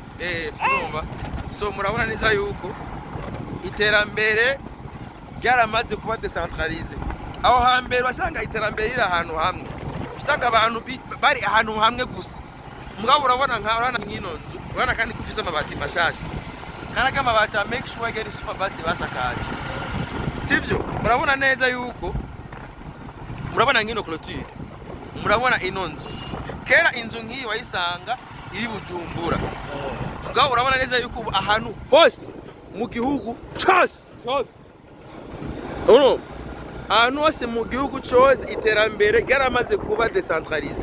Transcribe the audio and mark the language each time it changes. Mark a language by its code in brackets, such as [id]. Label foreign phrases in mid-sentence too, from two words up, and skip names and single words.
[rn] urumva so murabona neza yuko iterambere ryaramaze kuba decentralize aho hambere wasanga iterambere riri ahantu hamwe usanga abantu bari ahantu hamwe gusa mugabo urabona nk'ino nzu urabona kandi ko ufise amabati mashasha kandi amabati [en] make sure [rn] gari super bati basakaje sivyo murabona neza yuko murabona nk'ino clôture murabona ino nzu kera inzu nk'iyi wayisanga iri Bujumbura mugabo urabona neza yuko ahantu hose mu gihugu cyose ahantu hose mu gihugu cyose iterambere ryaramaze kuba decentralize